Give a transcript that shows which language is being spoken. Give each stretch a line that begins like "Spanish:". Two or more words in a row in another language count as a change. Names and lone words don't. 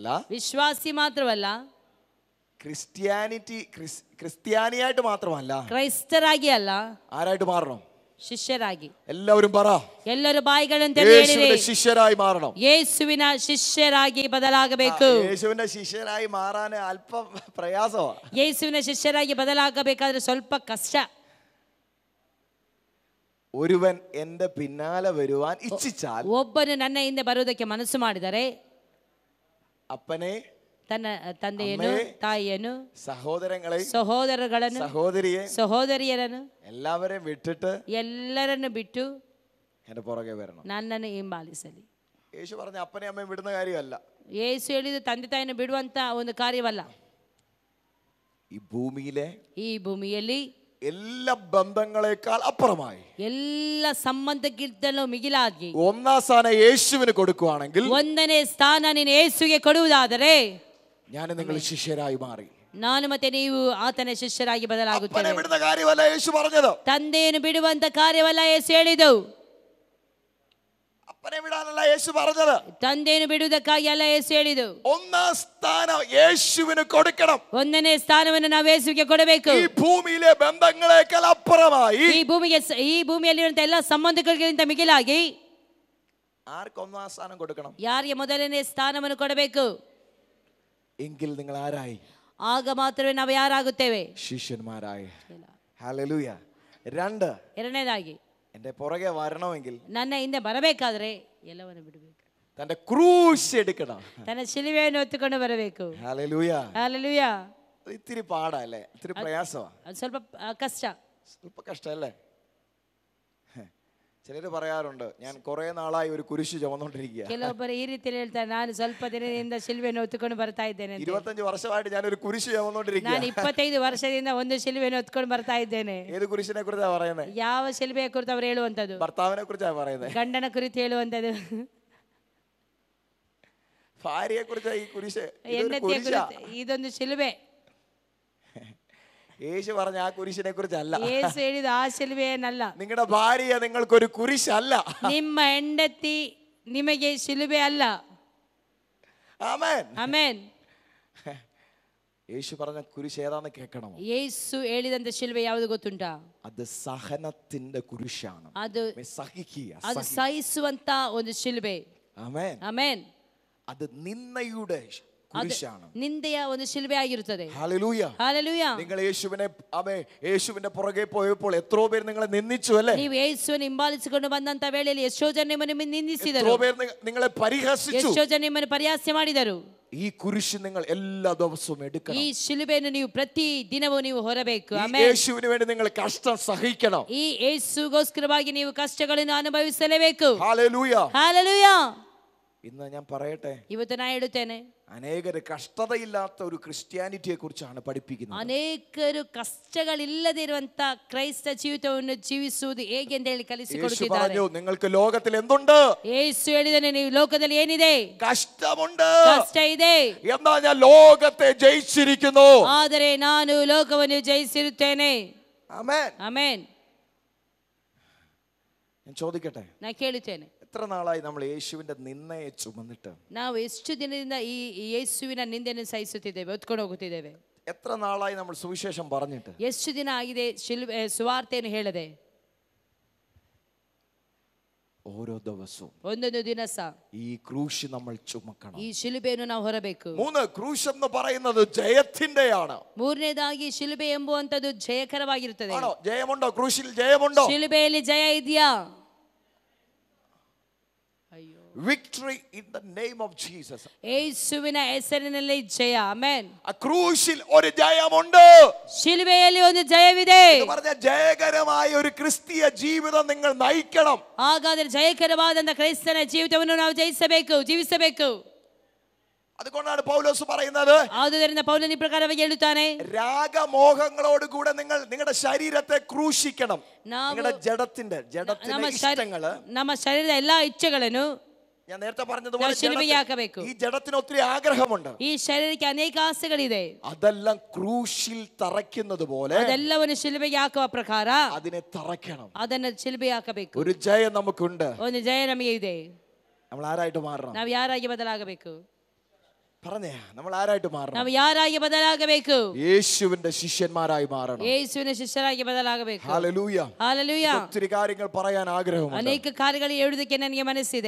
Kannada: ವಿಶ್ವಾಸಿ ಮಾತ್ರವಲ್ಲ,
Malayalam: ക്രിസ്ത്യാനിയായിട്ട് മാത്രമല്ല,
Kannada: ಕ್ರೈಸ್ತರಾಗಿ ಅಲ್ಲ,
Malayalam: ആരായിട്ട് മാറണം?
Kannada: ಶಿಷ್ಯರಾಗಿ.
Malayalam: എല്ലാവരും പറ.
Kannada: ಎಲ್ಲರೂ ಬಾಯಿಗಳಂತೆ
Malayalam: യേശുവിന്റെ ശിഷ്യരായി മാറണം.
Kannada: ಯೇಸುವಿನ ಶಿಷ್ಯರಾಗಿ ಬದಲಾಗಬೇಕು.
Malayalam: യേശുവിന്റെ ശിഷ്യരായി മാറാൻ അല്പം പ്രയാസമാണ്.
Kannada: ಯೇಸುವಿನ ಶಿಷ್ಯರಾಗಿ ಬದಲಾಗಬೇಕಾದ್ರೆ ಸ್ವಲ್ಪ ಕಷ್ಟ.
Malayalam: ഒരുവൻ എന്റെ പിന്നാലെ വരുവാൻ ഇച്ഛിച്ചാൽ,
Kannada: ಒಬ್ಬನು ನನ್ನ ಹಿಂದೆ ಬರುವುದಕ್ಕೆ ಮನಸ್ಸು ಮಾಡಿದರೆ
Malayalam: അപ്പനെ,
Kannada: ತನ್ನ ತಂದೆಯನ್ನು, ತಾಯಿಯನ್ನು, ಸಹೋದರಗಳನ್ನು, ಸಹೋದರಿಯರನ್ನು
Malayalam: എല്ലാവരെയും വിട്ടിട്ട്
Kannada: ಎಲ್ಲರನ್ನು ಬಿಟ್ಟು
Malayalam: എന്റെ പുറകെ വരണം,
Kannada: ನನ್ನನ್ನು ಹಿಂಬಾಲಿಸಲಿ.
Malayalam: യേശു പറഞ്ഞ അപ്പനെ അമ്മയും വിടുന്ന കാര്യമല്ല.
Kannada: ಯೇಸು ಹೇಳಿದ್ದು ತಂದೆ ತಾಯಿಯನ್ನು ಬಿಡುವಂತ ಒಂದು ಕಾರ್ಯವಲ್ಲ.
Malayalam: ഈ ഭൂമിയിലെ
Kannada: ಈ ಭೂಮಿಯಲ್ಲಿ
Malayalam: എല്ലാ ബന്ധങ്ങളെക്കാൾ അപ്പുറമായി
Kannada: ಎಲ್ಲ ಸಂಬಂಧಕ್ಕಿಂತಲೂ ಮಿಗಿಲಾಗಿ
Malayalam: ഒന്നാം സ്ഥാനം യേശുവിന് കൊടുക്കുകയാണെങ്കിൽ
Kannada: ಒಂದನೇ ಸ್ಥಾನ ನೀನು ಯೇಸುವಿಗೆ ಕೊಡುವುದಾದರೆ
Malayalam: ഞാൻ നിങ്ങൾ ശിഷ്യരായി മാറി.
Kannada: ನಾನು ಮತ್ತೆ ನೀವು ಆತನ ಶಿಷ್ಯರಾಗಿ ಬದಲಾಗುತ್ತೇವೆ.
Malayalam: അപ്പനെ വിടുന്ന കാര്യമല്ല യേശു പറഞ്ഞത്.
Kannada: ತಂದೆಯನ್ನು ಬಿಡುವಂತ ಕಾರ್ಯವಲ್ಲ ಯೇಸು ಹೇಳಿದ್ದು.
Malayalam: അപ്പനെ വിടാനല്ല യേശു പറഞ്ഞത്.
Kannada: ತಂದೆಯನ್ನು ಬಿಡುವುದಕ್ಕಾಗಿ ಅಲ್ಲ ಯೇಸು ಹೇಳಿದ್ದು.
Malayalam: ഒന്നാം സ്ഥാനം യേശുവിന് കൊടുക്കണം.
Kannada: ಒಂದನೇ ಸ್ಥಾನವನ್ನು ನಾವು ಯೇಸುವಿಗೆ ಕೊಡಬೇಕು.
Malayalam: ഈ ഭൂമിയിലെ ബന്ധങ്ങളെക്കാൾ അപ്പുറമായി
Kannada: ಈ ಭೂಮಿಯಲ್ಲಿರುವಂತ ಎಲ್ಲ ಸಂಬಂಧಗಳಿಗಿಂತ ಮಿಗಿಲಾಗಿ
Malayalam: ആർക്ക് ഒന്നാം സ്ഥാനം കൊടുക്കണം?
Kannada: ಯಾರಿಗೆ ಮೊದಲನೇ ಸ್ಥಾನವನ್ನು ಕೊಡಬೇಕು?
Malayalam: എങ്കിൽ നിങ്ങൾ ആരായി?
Kannada: ಆಗ ಮಾತ್ರವೇ ನಾವು ಯಾರಾಗುತ್ತೇವೆ?
Malayalam: ശിഷ്യന്മാരായി. ഹല്ലേലൂയ. രണ്ട്,
Kannada: ಎರಡನೇದಾಗಿ
Malayalam: എന്റെ പുറകെ വരണമെങ്കിൽ
Kannada: ನನ್ನ ಹಿಂದೆ ಬರಬೇಕಾದ್ರೆ ಎಲ್ಲವನ್ನು ಬಿಡಬೇಕು.
Malayalam: തന്റെ ക്രൂശ് എടുക്കണം.
Kannada: ತನ್ನ ಶಿಲುಬೆಯನ್ನು ಹೊತ್ತುಕೊಂಡು ಬರಬೇಕು.
Malayalam: ഹല്ലേലൂയ.
Kannada: ಹಲ್ಲೆಲೂಯ.
Malayalam: ഇത്തിരി പാടല്ലേ? ഇത്തിരി പ്രയാസമാണ്.
Kannada: ಅದು ಸ್ವಲ್ಪ ಕಷ್ಟ.
Malayalam: ಸ್ವಲ್ಪ കഷ്ടല്ലേ? ചിലര് പറയാറുണ്ട്, ഞാൻ കുറെ നാളായി ഒരു കുരിശ് ചുമന്നോണ്ടിരിക്കുക.
Kannada: ಕೆಲವೊಬ್ಬರು ಈ ರೀತಿಯಲ್ಲಿ ಹೇಳ್ತಾರೆ, ನಾನು ಸ್ವಲ್ಪ ದಿನದಿಂದ ಶಿಲುಬೆಯನ್ನು ಹೊತ್ತುಕೊಂಡು ಬರ್ತಾ ಇದ್ದೇನೆ.
Malayalam: 25 വർഷമായിട്ട് ഞാൻ ഒരു കുരിശ് ചുമന്നോണ്ടിരിക്കുക.
Kannada: ನಾನು 25 ವರ್ಷದಿಂದ ಒಂದು ಶಿಲುಬೆಯನ್ನು ಹೊತ್ತುಕೊಂಡು ಬರ್ತಾ ಇದ್ದೇನೆ.
Malayalam: ഏത് കുരിശിനെ കുറിച്ചാ പറയുന്നത്?
Kannada: ಯಾವ ಶಿಲುಬೆಯ ಕುರಿತು ಅವರು ಹೇಳುವಂತದ್ದು?
Malayalam: ഭർത്താവിനെ കുറിച്ചാ പറയുന്നത്.
Kannada: ಗಂಡನ ಕುರಿತು ಹೇಳುವಂತದ್ದು.
Malayalam: ഭാര്യയെ കുറിച്ചാ ഈ കുരിശ്.
Kannada: ಇದೊಂದು ಶಿಲುಬೆ.
Malayalam: യേശു പറഞ്ഞ ആ കുരിശിനെ കുറിച്ചല്ല.
Kannada: യേಸು ಹೇಳಿದ ಆ ಶಿಲುಬೆಯನ್ನಲ್ಲ.
Malayalam: നിങ്ങളുടെ ഭാര്യ നിങ്ങൾക്കൊരു കുരിശല്ല.
Kannada: ನಿಮ್ಮ ಹೆಂಡತಿ ನಿಮಗೆ ಶಿಲುಬೆ ಅಲ್ಲ.
Malayalam: ആമേൻ.
Kannada: ಆಮೆನ್.
Malayalam: യേശു പറഞ്ഞ കുരിശ് ഏതാണെന്ന് കേൾക്കണമോ?
Kannada: യേಸು ಹೇಳಿದಂತ ಶಿಲುಬೆ ಯಾವುದು ಗೊತ್ತುಂಟಾ?
Malayalam: അത് സഹനത്തിന്റെ കുരിശാണ്.
Kannada: ಅದು ಸಹಿಸುವಂತ ಒಂದು ಶಿಲುಬೆ.
Malayalam: ആമേൻ.
Kannada: ಆಮೆನ್.
Malayalam: അത് നിന്ദയുടെ കുരിശാണ്.
Kannada: ನಿಂದೆಯ ಒಂದು ಶಿಲುಬೆ ಆಗಿರುತ್ತದೆ.
Malayalam: ഹല്ലേലൂയ. ഹല്ലേലൂയ. നിങ്ങൾ യേശുവിന്റെ പുറകെ പോയപ്പോൾ എത്രയോ പേർ നിങ്ങളെ നിന്ദിച്ചു അല്ലേ?
Kannada: ನೀವು ಯೇಸುವನ್ನು ಹಿಂಬಾಲಿಸಿಕೊಂಡು ಬಂದಂತ ವೇಳೆಯಲ್ಲಿ ಎಷ್ಟೋ ಜನ ನಿಮ್ಮನ್ನು ನಿಂದಿಸಿದರು.
Malayalam: എത്രയോ പേർ നിങ്ങളെ പരിഹസിച്ചു.
Kannada: ಎಷ್ಟೋ ಜನ ನಿಮ್ಮನ್ನು ಪರಿಹಾಸ್ಯ ಮಾಡಿದರು.
Malayalam: ഈ കുരിശ് നിങ്ങൾ എല്ലാ ദിവസവും എടുക്കണം.
Kannada: ಈ ಶಿಲುಬೆಯನ್ನು ನೀವು ಪ್ರತಿ ದಿನವೂ ನೀವು ಹೊರಬೇಕು.
Malayalam: ആമേൻ. യേശുവിന് വേണ്ടി നിങ്ങൾ കഷ്ടം സഹിക്കണം.
Kannada: ಈ ಯೇಸುಗೋಸ್ಕರವಾಗಿ ನೀವು ಕಷ್ಟಗಳನ್ನು ಅನುಭವಿಸಲೇಬೇಕು.
Malayalam: ഹല്ലേലൂയ. ഹല്ലേലൂയ. ഇന്ന് ഞാൻ പറയട്ടെ,
Kannada: ಇವತ್ತು ನಾನು ಹೇಳುತ್ತೇನೆ,
Malayalam: അനേകര് കഷ്ടതയില്ലാത്ത ഒരു ക്രിസ്ത്യാനിറ്റിയെ കുറിച്ചാണ് പഠിപ്പിക്കുന്നത്.
Kannada: ಅನೇಕರು ಕಷ್ಟಗಳಿಲ್ಲದೆ ಇರುವಂತ ಕ್ರೈಸ್ತ ಜೀವಿತವನ್ನು ಜೀವಿಸುವುದು ಹೇಗೆ ಅಂತ ಹೇಳಿ ಕಲಿಸಿಕೊಡುತ್ತಿದ್ದಾರೆ.
Malayalam: നിങ്ങൾക്ക് ലോകത്തിൽ എന്തുണ്ട്?
Kannada: ಯೇಸು ಹೇಳಿದನೆ, ನೀವು ಲೋಕದಲ್ಲಿ ಏನಿದೆ?
Malayalam: കഷ്ടമുണ്ട്.
Kannada: ಕಷ್ಟ ಇದೆ.
Malayalam: എന്നാൽ ഞാൻ ലോകത്തെ ജയിച്ചിരിക്കുന്നു.
Kannada: ಆದರೆ ನಾನು ಲೋಕವನ್ನು ಜಯಿಸಿರುತ್ತೇನೆ.
Malayalam: ആമേൻ.
Kannada: ಆಮೆನ್.
Malayalam: ഞാൻ ചോദിക്കട്ടെ,
Kannada: ನಾನು ಕೇಳುತ್ತೇನೆ,
Malayalam: എത്ര നാളായി നമ്മൾ യേശുവിന്റെ നിന്ദയെ ചുമന്നിട്ട്?
Kannada: ನಾವು ಎಷ್ಟು ದಿನದಿಂದ ಈ ಯೇಸುವಿನ ನಿಂದೆಯನ್ನು ಸಹಿಸುತ್ತಿದ್ದೇವೆ, ಹೊತ್ಕೊಂಡು ಹೋಗುತ್ತಿದ್ದೇವೆ?
Malayalam: എത്ര നാളായി നമ്മൾ സുവിശേഷം പറഞ്ഞിട്ട്?
Kannada: ಎಷ್ಟು ದಿನ ಆಗಿದೆ ಸುವಾರ್ತೆಯನ್ನು ಹೇಳದೆ?
Malayalam: ഓരോ ദിവസവും
Kannada: ಒಂದೊಂದು ದಿನ ಸಹ
Malayalam: ഈ ക്രൂശ് നമ്മൾ ചുമക്കണം.
Kannada: ಈ ಶಿಲುಬೆಯನ್ನು ನಾವು ಹೊರಬೇಕು. 3,
Malayalam: ക്രൂശ് എന്ന് പറയുന്നത് ജയത്തിന്റെയാണ്.
Kannada: ಮೂರನೇದಾಗಿ ಶಿಲುಬೆ ಎಂಬುವಂತದ್ದು ಜಯಕರವಾಗಿರುತ್ತದೆ.
Malayalam: ആണോ? ജയമുണ്ടോ? ക്രൂശിൽ ജയമുണ്ടോ?
Kannada: ಶಿಲುಬೆಯಲ್ಲಿ ಜಯ ಇದೆಯಾ?
English: Victory in the name of Jesus.
Kannada: ಯೇಸುವಿನ ಹೆಸರಿನಲ್ಲಿ ಜಯ. ಆಮೆನ್.
Malayalam: ആ ക്രൂശിൽ ഒരു ജയമുണ്ട്.
Kannada: ಶಿಲುಬೆಯಲ್ಲಿ ಒಂದು ಜಯವಿದೆ.
Malayalam: എന്ന് പറഞ്ഞാൽ ജയകരമായ ഒരു ക്രിസ്തീയ ജീവിതം നിങ്ങൾ നയിക്കണം.
Kannada: ಹಾಗಾದರೆ ಜಯಕರವಾದಂತ ಕ್ರೈಸ್ತನ ಜೀವಿತವನ್ನು ನಾವು ಜೀವಿಸಬೇಕು.
Malayalam: അതുകൊണ്ടാണ് പൗലോസ് പറയുന്നത്,
Kannada: ആದುದರಿಂದ പൗലൻ ഈ പ്രകാരವಾಗಿ ಹೇಳುತ್ತಾನೆ,
Malayalam: രാഗമോഹങ്ങളോട് കൂടെ നിങ്ങൾ നിങ്ങളുടെ ശരീരത്തെ ക്രൂശിക്കണം. നിങ്ങളുടെ ജഡത്തിന്റെ ഇഷ്ടങ്ങള്,
Kannada: ನಮ್ಮ ശരീರದ ಎಲ್ಲಾ ಇಚ್ಛೆಗಳನ್ನು
Malayalam: ഞാൻ നേരത്തെ പറഞ്ഞതുപോലെ
Kannada: ಶಿಲುಬೆಗೆ ಹಾಕಬೇಕು.
Malayalam: ഈ ജഡത്തിന് ഒത്തിരി ആഗ്രഹമുണ്ട്.
Kannada: ಈ ಶರೀರಕ್ಕೆ ಅನೇಕ ಆಸೆಗಳಿದೆ.
Malayalam: അതെല്ലാം ക്രൂശിൽ തറയ്ക്കുന്നത് പോലെ
Kannada: ಅದೆಲ್ಲವನ್ನು ಶಿಲುಬೆಗೆ ಹಾಕುವ ಪ್ರಕಾರ
Malayalam: അതിനെ തറയ്ക്കണം.
Kannada: ಅದನ್ನು ಶಿಲುಬೆಗೆ ಹಾಕಬೇಕು.
Malayalam: ഒരു ജയം നമുക്കുണ്ട്.
Kannada: ಒಂದು ಜಯ ನಮಗೆ ಇದೆ.
Malayalam: നമ്മൾ ആരായിട്ട് മാറണം?
Kannada: ನಾವು ಯಾರಾಗಿ ಬದಲಾಗಬೇಕು?
Malayalam: പറഞ്ഞേ, നമ്മൾ ആരായിട്ട് മാറണം?
Kannada: ನಾವು ಯಾರಾಗಿ ಬದಲಾಗಬೇಕು?
Malayalam: യേശുവിന്റെ ശിഷ്യന്മാരായി മാറണം.
Kannada: ಯೇಸುವಿನ ಶಿಷ್ಯರಾಗಿ ಬದಲಾಗಬೇಕು.
Malayalam: ഹല്ലേലൂയ. ഹല്ലേലൂയ. ഒത്തിരി കാര്യങ്ങൾ പറയാൻ ആഗ്രഹമുണ്ട്.
Kannada: ಅನೇಕ ಕಾರ್ಯಗಳು ಹೇಳುವುದಕ್ಕೆ ನನಗೆ ಮನಸ್ಸಿದೆ.